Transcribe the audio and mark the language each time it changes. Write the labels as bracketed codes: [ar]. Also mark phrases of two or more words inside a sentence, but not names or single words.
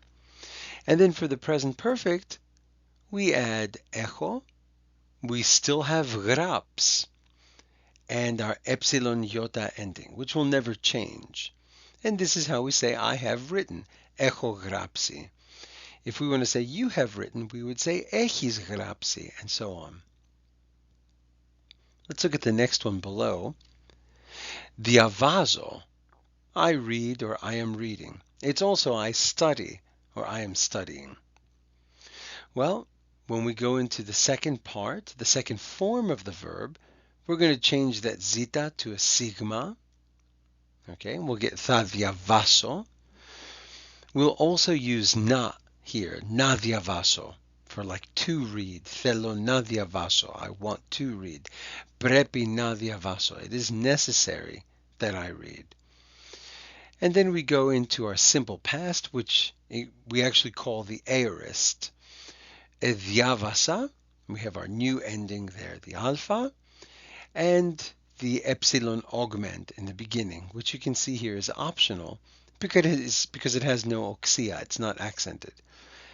[en] And then for the present perfect, we add echo. We still have graps and our epsilon iota ending, which will never change. And this is how we say I have written, [el] έχω γράψει. [en] If we want to say you have written, we would say [el] έχεις γράψει, [en] and so on. Let's look at the next one below. Διαβάζω, I read or I am reading. It's also I study or I am studying. Well, when we go into the second part, the second form of the verb, we're going to change that zeta to a sigma. Okay, and we'll get [el] θα διαβάσω. [en] We'll also use na here, [el] να διαβάσω, [en] for like to read. [el] Θέλω να διαβάσω, [en] I want to read. [el] Πρέπει να διαβάσω, [en] it is necessary that I read. And then we go into our simple past, which we actually call the aorist. Διάβασα, we have our new ending there, the alpha, and the epsilon augment in the beginning, which you can see here is optional because it has no oxia, it's not accented.